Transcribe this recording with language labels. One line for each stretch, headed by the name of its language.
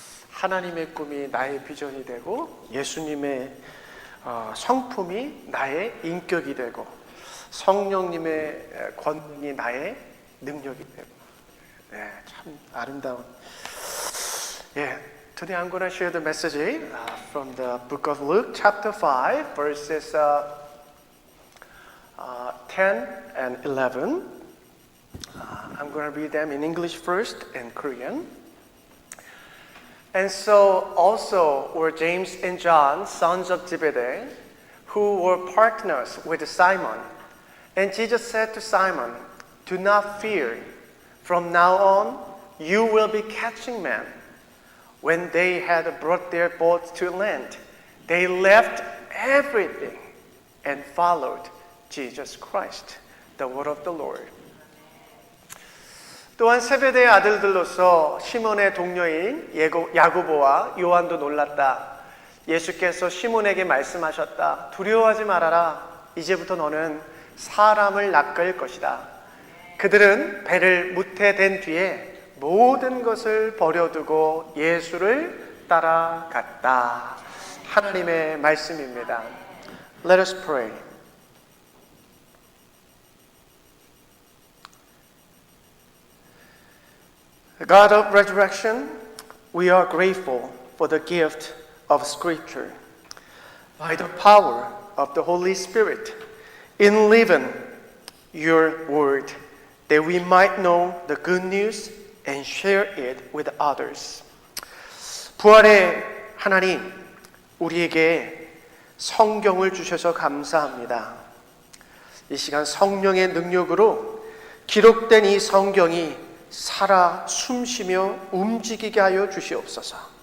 Korean: 하나님의 꿈이 나의 비전이 되고 예수님의 성품이 나의 인격이 되고 성령님의 권능이 나의 능력이 되고 참 아름다운
English: Today I'm going to share the message from the book of Luke chapter 5 verses 10 and 11. I'm going to read them in English first and Korean. And so also were James and John, sons of Zebedee, who were partners with Simon. And Jesus said to Simon, "Do not fear. From now on, you will be catching men." When they had brought their boats to land, they left everything and followed Jesus Christ. The word of the Lord.
Korean: 또한 세베대의 아들들로서 시몬의 동료인 야고보와 요한도 놀랐다. 예수께서 시몬에게 말씀하셨다. 두려워하지 말아라. 이제부터 너는 사람을 낚을 것이다. 그들은 배를 무태댄 뒤에 모든 것을 버려두고 예수를 따라갔다. 하나님의 말씀입니다.
English: Let us pray. God of resurrection, we are grateful for the gift of Scripture. By the power of the Holy Spirit, in living your word, that we might know the good news and share it with others.
Korean: 부활의 하나님, 우리에게 성경을 주셔서 감사합니다. 이 시간 성령의 능력으로 기록된 이 성경이 살아 숨쉬며 움직이게 하여 주시옵소서.